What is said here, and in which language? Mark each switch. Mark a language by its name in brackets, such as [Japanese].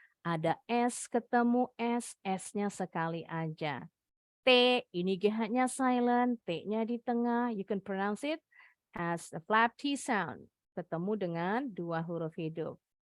[Indonesian] Ada S ketemu S, S-nya sekali aja. T, ini GH-nya silent, T-nya di tengah. [English] You can pronounce it as a flap T sound. [Indonesian] Ketemu dengan 2 huruf hidup.